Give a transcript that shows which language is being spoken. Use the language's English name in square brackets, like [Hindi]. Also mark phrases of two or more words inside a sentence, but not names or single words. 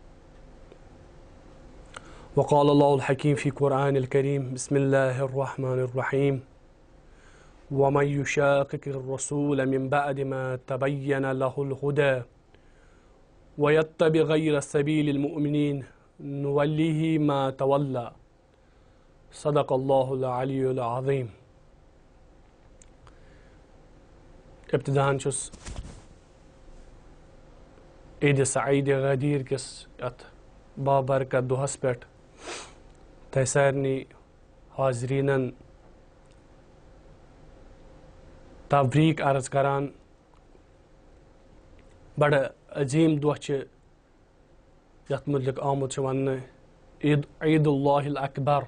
[Arabic] وقال الله الحكيم في القرآن الكريم بسم الله الرحمن الرحيم ومن يشاقق الرسول من بعد ما تبين له الهدى ويتبع غير سبيل المؤمنين نوليه ما تولى صدق الله العلي العظيم. [Kashmiri] ابتداءً چھُس عید سعید غدیر کس ات بابرکت دۄہس پٮ۪ٹھ تۄہہِ سارنٕے حاضریٖنن تبریٖک عرض کران. بڑٕ عظیٖم دۄہ چھِ یتھ متعلق آمُت چھُ وننہٕ [Arabic] عید اللہ الاکبر.